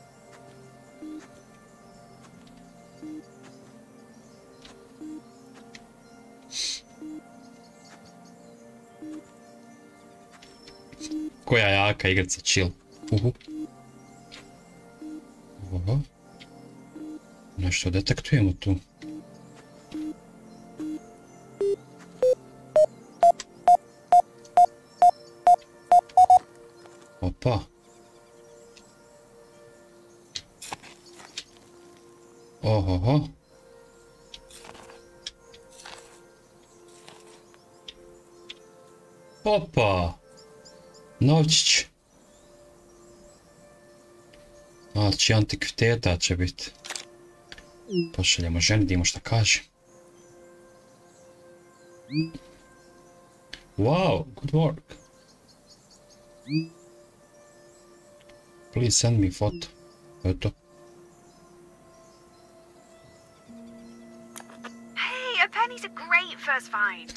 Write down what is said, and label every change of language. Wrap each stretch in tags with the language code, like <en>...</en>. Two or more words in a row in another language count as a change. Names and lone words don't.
<sr>Koja jaka igrica, chill. Ovo. Nešto detektujemo tu. Opa. Ohoho. Opa. Novčić. Znači antikviteta će biti. Pošaljemo ženi, vidimo šta kaže.</sr> <en>Wow, good work. Please send me photo. Eto. Hey, a penny's a great first find.</en>